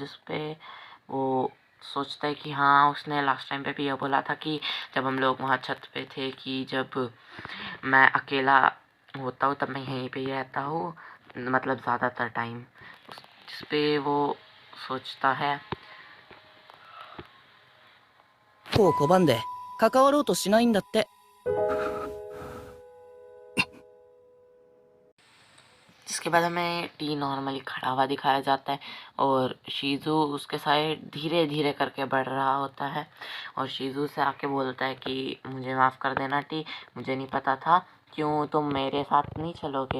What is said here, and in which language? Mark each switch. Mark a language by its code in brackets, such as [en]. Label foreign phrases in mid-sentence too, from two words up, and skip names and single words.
[hi] जिस पे वो सोचता है कि हाँ उसने [en] last time [hi] पे भी यह बोला था कि जब हम लोग वहाँ छत पे थे कि जब मैं अकेला होता हूँ तब मैं यहीं पे ही रहता हूँ, मतलब ज़्यादातर टाइम। जिस पे वो सोचता है [ja] を拒んで関わろうとしないんだって。 [hi] जिसके बाद हमें टी नॉर्मली खड़ा हुआ दिखाया जाता है और शीजू उसके साइड धीरे धीरे करके बढ़ रहा होता है। और शीजू से आके बोलता है कि मुझे माफ़ कर देना टी, मुझे नहीं पता था, क्यों तुम मेरे साथ नहीं चलोगे?